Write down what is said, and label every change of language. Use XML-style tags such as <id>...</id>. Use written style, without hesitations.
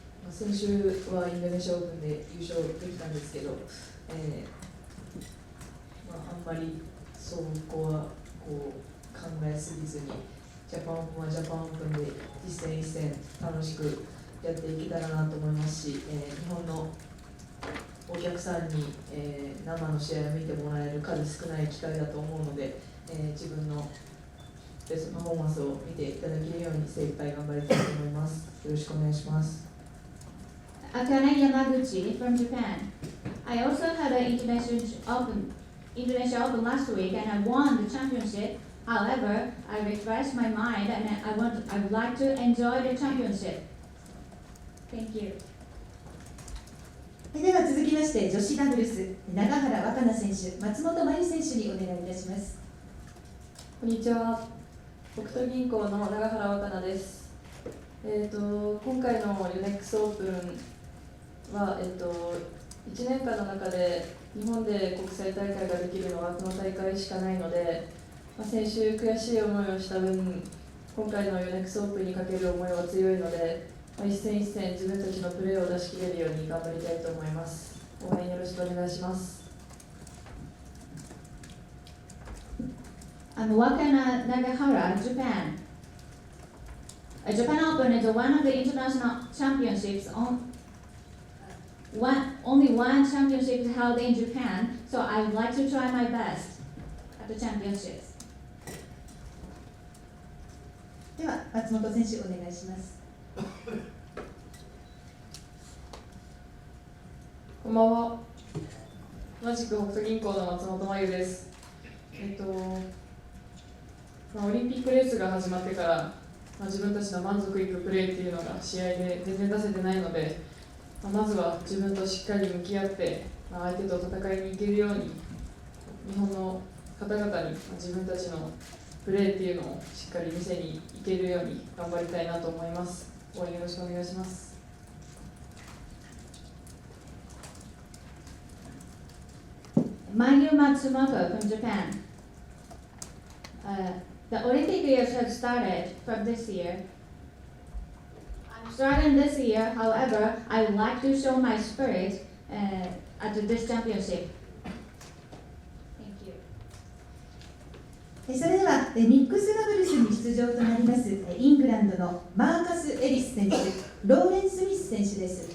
<ja>先週はインドネシアオープンで優勝できたんですけど、あんまりそこは考えすぎずに、ジャパンオープンはジャパンオープンで一戦一戦楽しくやっていけたらなと思いますし、日本のお客さんに、生の試合を見てもらえる数少ない機会だと思うので、自分のベストパフォーマンスを見ていただけるように精一杯頑張りたいと思います。よろしくお願いします。</ja> <en>Akane Yamaguchi from Japan. I also had an International Open last week and I won the championship. However, I refreshed my mind and I would like to enjoy the championship. Thank you.</en> <ja>では続きまして女子ダブルス永原和可那選手、松本真由選手にお願いいたします。こんにちは。北東銀行の永原和可那です。今回のヨネックスオープンは、1年間の中で日本で国際大会ができるのはこの大会しかないので、先週悔しい思いをした分、今回のヨネックスオープンにかける思いは強いので、一戦一戦自分たちのプレーを出し切れるように頑張りたいと思います。応援よろしくお願いします。</ja> <en>Wakana, Nagahara, Japan. Japan Open is one of the international championships. Only one championship is held in Japan, so I would like to try my best at the championships.</en> <ja>では松本選手お願いします。こんばんは。同じく北斗銀行の松本真由です。オリンピックレースが始まってから、自分たちの満足いくプレーっていうのが試合で全然出せてないので、まずは自分としっかり向き合って、相手と戦いに行けるように、日本の方々に自分たちのプレーっていうのをしっかり見せに行けるように頑張りたいなと思います。応援よろしくお願いします。</ja> <en>Mayu Matsumoto from Japan. The Olympic years have started from this year. I'm starting this year, however, I would like to show my spirit at this championship. Thank you.</en> <ja>それではミックスダブルスに出場となりますイングランドのマーカス・エリス選手、ローレン・スミス選手です。</ja>